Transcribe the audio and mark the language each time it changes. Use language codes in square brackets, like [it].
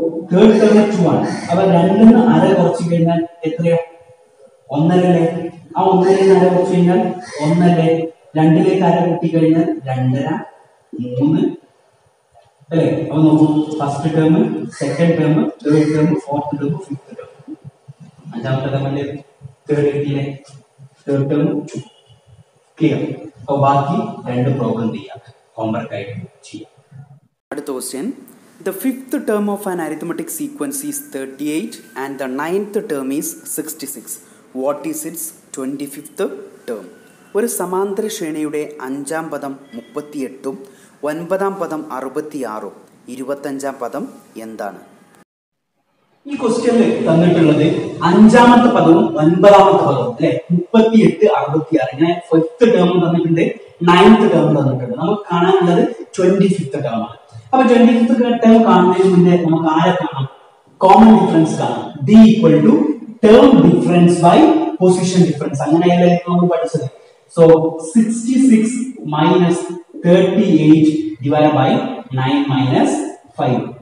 [ml] Third term 2 ആണ് അപ്പൊ രണ്ടിൽ നിന്ന് അര കുറച്ച് കഴിഞ്ഞാൽ എത്രയാ 1 അല്ലേ ആ 1 ൽ നിന്ന് അര കുറച്ച് കഴിഞ്ഞാൽ 1 അല്ലേ 2 ലേക്ക് അര കൂട്ടി കഴിഞ്ഞാൽ 2.5 3 അല്ലേ അപ്പൊ നോക്കൂ first term second term third term fourth term fifth term അഞ്ചാമത്തെ ടേമിന്റെ തേർഡ് കിട്ടിയില്ലേ തേർഡ് ടേം ക്ലിയർ അപ്പോൾ ബാക്കി രണ്ട് പ്രോബ്ലം ചെയ്യാം ഹോംവർക്ക് ആയിട്ട് ചെയ്യാം അടുത്ത question [en] The fifth term of an arithmetic sequence is 38 and the ninth term is 66. What is its 25th term? [ml] ഒരു സമാന്തര ശ്രേണിയുടെ 5-ാം പദം 38ഉം 9-ാം പദം 66ഉം 25-ാം പദം എന്താണ്? ഈ ക്വസ്റ്റ്യനിൽ തന്നിട്ടുള്ളത് 5-ാമത്തെ പദവും 9-ാമത്തെ പദവും അല്ലെ 38 66 ഇങ്ങനെ ഫിഫ്ത്ത് ടേം തന്നിട്ടുണ്ട് 9th ടേം തന്നിട്ടുണ്ട് നമുക്ക് കാണാനുള്ളത് 25th ടേം ആണ് അപ്പൊ 25th ടേം കാണുന്നതിന് മുന്നേ നമുക്ക് ആരെ കാണാം? കോമൺ ഡിഫറൻസ് കാണാം. [en] d equal to term difference by position difference. [ml] അങ്ങനെയല്ലേ നമ്മൾ പഠിച്ചത്. [en] So 66 minus 38 divided by 9 minus 5.